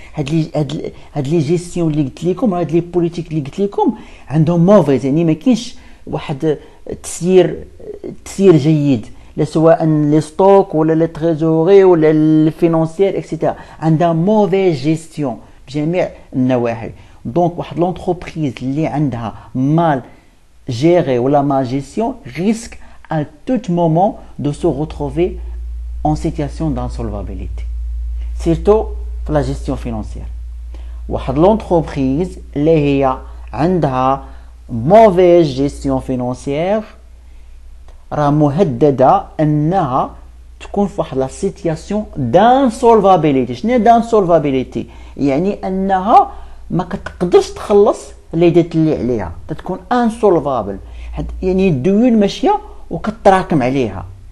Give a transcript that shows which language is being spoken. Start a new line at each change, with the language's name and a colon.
Arabic: هاد لي جيستيون اللي قلت لكم، هاد لي بوليتيك اللي قلت لكم عندهم موفيز، يعني ما كاينش واحد تسيير جيد، لا سواء لي ستوك ولا لي تريزوري ولا الفينانسيير اكسيتيرا، عندها موفي جيستيون بجميع النواحي.
French: دونك واحد لونتربريز اللي عندها مال gérer ou la mal gestion risque à tout moment de se retrouver en situation d'insolvabilité. Surtout pour la gestion financière.
Arabic: واحد l'entreprise اللي هي عندها mauvaise gestion financière راه مهددة انها تكون في واحد لا سيتياسيون d'insolvabilité. شنو d'insolvabilité؟ يعني انها ما كتقدرش تخلص اللي دات اللي عليها، تكون انسولفابل، يعني الديون ماشيه وكتراكم عليها.